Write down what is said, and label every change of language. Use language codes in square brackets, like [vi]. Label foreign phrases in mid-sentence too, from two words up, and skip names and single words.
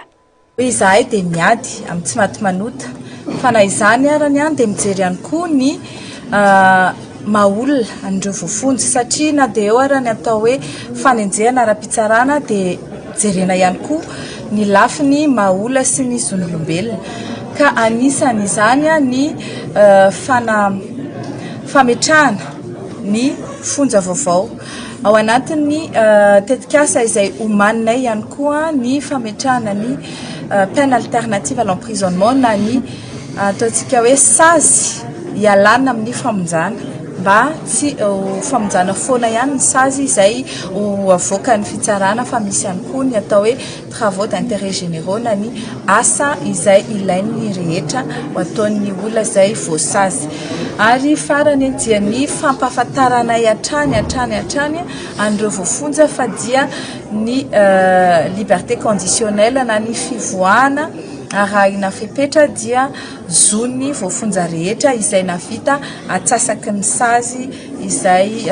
[mg] Izahay dia miady amin'ny tsy maty manota fa na izany arany ihany dia mijery ihany koa ny mahaolona an'ireo voafonja satria na dia eo arany atao hoe fanenjehana ara-pitsarana dia jerena ihany koa ny lafiny mahaolona sy ny zon'olombelona ka anisany izany ny fametrahana ny fonja vaovao ao anatin'ny tetikasa izay omaninay ihany koa ny fametrahana ny [fr] peine alternative à l'emprisonnement [mg] na ny ataontsika hoe sazy ialana amin'ny famonjana mba tsy famonjana foana ihany ny sazy izay ho avoaka ny fitsarana fa misy ihany koa ny atao hoe [fr] travaux d'intérêt généraux [mg] na ny asa izay ilain'ny rehetra ho ataon'ny olona izay voasazy ary farany dia ny fampahafantaranay hatrany an'ireo voafonja fa dia ny [fr] liberté conditionnelle [mg] na ny fivoahana arahina fepetra dia zony voafonja rehetra izay navita atsasaky ny sazy izay